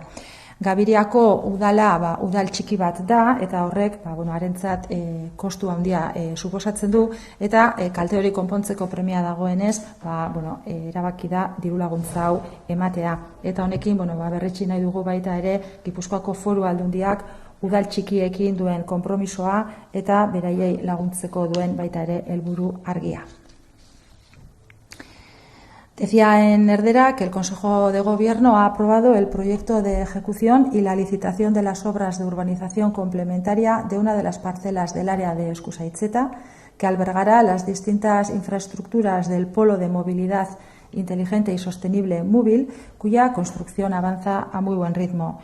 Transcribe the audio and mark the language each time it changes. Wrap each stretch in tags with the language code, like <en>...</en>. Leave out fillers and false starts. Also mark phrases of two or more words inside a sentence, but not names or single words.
<eu>Gabiriako udala udal txiki bat da eta horrek harentzat kostu handia suposatzen du eta kalte hori konpontzeko premia dagoenez erabaki da dirulaguntza hau ematea. Eta honekin berretsi nahi dugu baita ere Gipuzkoako Foru Aldundiak udal txikiekin duen konpromisoa eta beraiei laguntzeko duen baita ere helburu argia.</eu> <es>Decía en Erdera que el Consejo de Gobierno ha aprobado el proyecto de ejecución y la licitación de las obras de urbanización complementaria de una de las parcelas del área de Eskusaitzeta, que albergará las distintas infraestructuras del Polo de Movilidad Inteligente y Sostenible MUBIL, cuya construcción avanza a muy buen ritmo.</es>